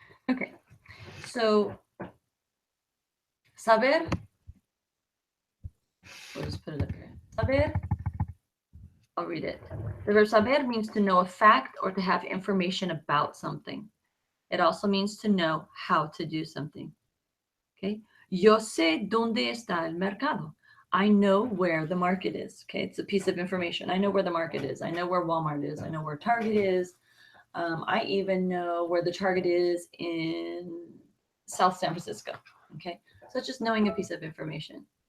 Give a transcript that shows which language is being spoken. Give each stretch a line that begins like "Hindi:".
English: Okay, so saber, we'll just put it up here. Saber, I'll read it. The verb saber means to know a fact or to have information about something. It also means to know how to do something.
Spanish: Okay, yo sé dónde está el mercado.
English: I know where the market is. Okay, it's a piece of information. I know where the market is. I know where Walmart is. I know where Target is. I even know where the Target is in South San Francisco. Okay, so it's just knowing a piece of information.